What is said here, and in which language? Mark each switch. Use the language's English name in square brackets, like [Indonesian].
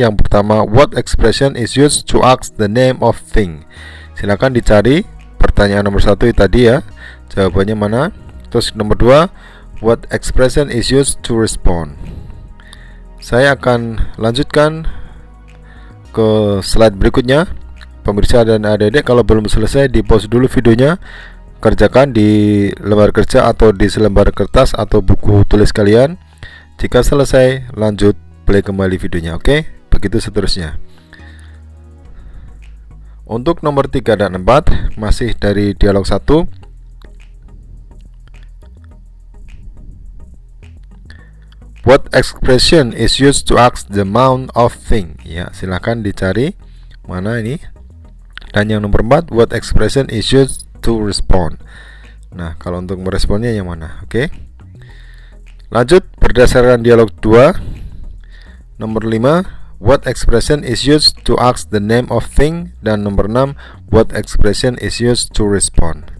[English] Yang pertama, what expression is used to ask the name of thing? Silahkan dicari. [Indonesian] Pertanyaan nomor 1 tadi ya, jawabannya mana? Terus nomor 2, what expression is used to respond? Saya akan lanjutkan ke slide berikutnya. Pemirsa dan adik-adik, kalau belum selesai di pause dulu videonya, kerjakan di lembar kerja atau di selembar kertas atau buku tulis kalian. Jika selesai, lanjut play kembali videonya, oke? Begitu seterusnya. Untuk nomor 3 dan 4 masih dari dialog 1. [English] What expression is used to ask the amount of thing? [Indonesian] Ya, silahkan dicari mana ini. Dan yang nomor 4, what expression is used to respond? Nah, kalau untuk meresponnya yang mana? Oke. Lanjut berdasarkan dialog 2. [English] Nomor 5, what expression is used to ask the name of thing? Dan nomor 6, what expression is used to respond?